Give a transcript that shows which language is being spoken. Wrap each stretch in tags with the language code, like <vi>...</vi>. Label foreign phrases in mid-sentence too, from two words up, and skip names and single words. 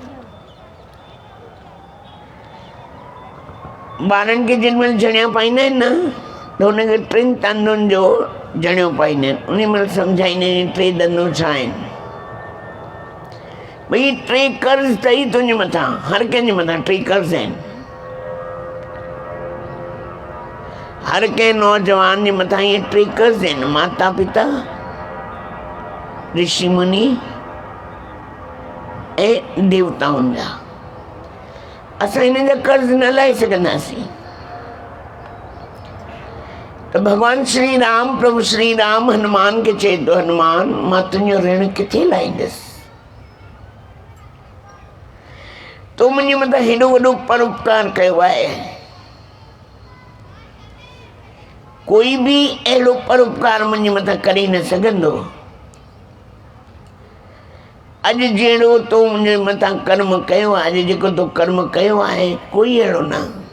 <sd>ॿारनि खे जेॾी महिल जणिया पाईंदा आहिनि न, त हुनखे 3 तांदुनि जो जणियो पाईंदा आहिनि। उन महिल सम्झाईंदा आहिनि 3 ॾंदूं छा आहिनि। भई 3 कर्ज़ अथई तुंहिंजे मथां, हर कंहिंजे मथां 3 कर्ज़ आहिनि। हर कंहिं नौजवान जे मथां इहे 3 कर्ज़ आहिनि, माता पिता, ऋषि मुनि ऐं देवताउनि जा। असां हिन जा कर्ज़ न लाहे सघंदासीं। तो भगवान श्री राम, प्रभु श्री राम हनुमान के चए तो हनुमान मां तुंहिंजो ऋण किथे लाहींदसि, तो मुंहिंजे मथां हेॾो वॾो परोपकार कयो आहे, कोई भी अहिड़ो परोपकार मुंहिंजे मथां करे न सघंदो। अॼु जहिड़ो तो मुंहिंजे मथां कर्म कयो आहे, अॼु जेको तो कर्म कयो आहे, कोई अहिड़ो न।</sd>